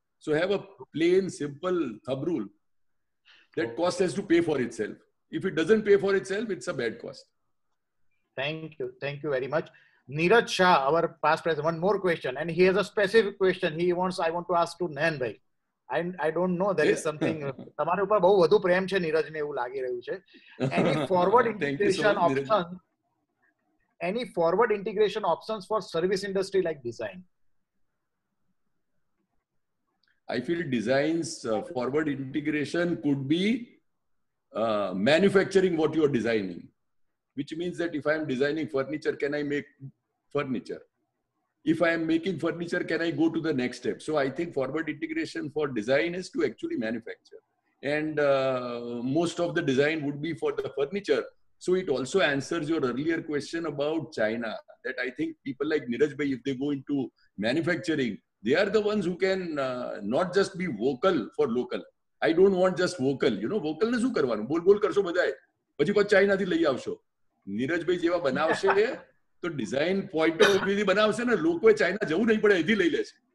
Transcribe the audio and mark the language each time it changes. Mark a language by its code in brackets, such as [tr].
[en] So have a plain, simple thumb rule that cost has to pay for itself. If it doesn't pay for itself, it's a bad cost. Thank you. Thank you very much. Neeraj Shah, our past president, one more question. And he has a specific question. I want to ask to Nayan bhai. I don't know. There is something. [gu] તમારા ઉપર બહુ વધુ પ્રેમ છે નીરજને એવું લાગી રહ્યું છે. [en] Any forward Thank you so integration much, Neeraj. option? Any forward integration options for service industry like design? I feel design's forward integration could be manufacturing what you are designing, which means that if I am designing furniture, can I make furniture? If I am making furniture, can I go to the next step? So I think forward integration for design is to actually manufacture. And most of the design would be for the furniture. So it also answers your earlier question about China, that I think people like Neeraj bhai, if they go into manufacturing, they are the ones who can not just be vocal for local. I don't want just vocal. You know, vocal ne [gu] શું કરવાનું? બોલ બોલ કરશો બધાય. પછી પાછું ચાઇનાથી લઈ આવશો. નીરજ ભાઈ જેવા બનાવશે તો ડિઝાઇન પોઈન્ટ ઓફ વ્યૂથી બનાવશે ને લોકોએ ચાઇના જવું નહીં પડે એથી લઈ લેશે.